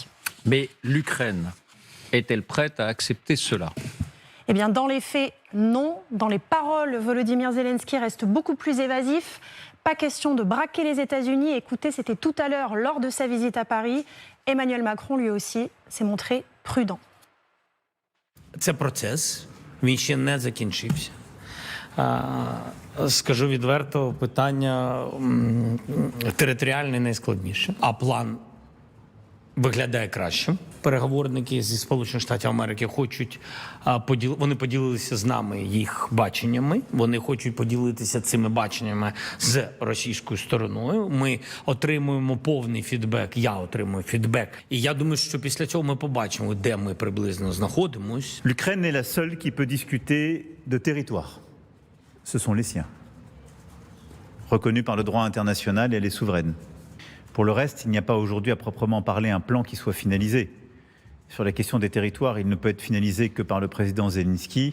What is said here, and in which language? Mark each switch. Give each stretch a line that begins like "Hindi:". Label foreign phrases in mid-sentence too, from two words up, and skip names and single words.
French: Mais l'Ukraine est-elle prête à accepter cela ? Eh bien, dans les faits, non. Dans les paroles, Volodymyr Zelensky reste beaucoup plus évasif. Pas question de braquer les États-Unis. Écoutez, c'était tout à l'heure lors de sa visite à Paris. Emmanuel Macron, lui aussi, s'est montré prudent.
Ukrainian: Це процес, він ще не закінчився. Скажу відверто, питання територіальне найскладніше, а план виглядає кращим. Переговорники зі Сполучених Штатів Америки хочуть вони поділилися з нами їх баченнями. Вони хочуть поділитися цими баченнями з російською стороною. Ми отримуємо повний фідбек. Я отримую фідбек. І я думаю, що після цього ми побачимо, де ми приблизно знаходимось.
French: L'Ukraine est la seule qui peut discuter de territoire. Ce sont les siens, reconnus par le droit international et elle est souveraine. Pour le reste, il n'y a pas aujourd'hui à proprement parler un plan qui soit finalisé. Sur la question des territoires, il ne peut être finalisé que par le président Zelensky.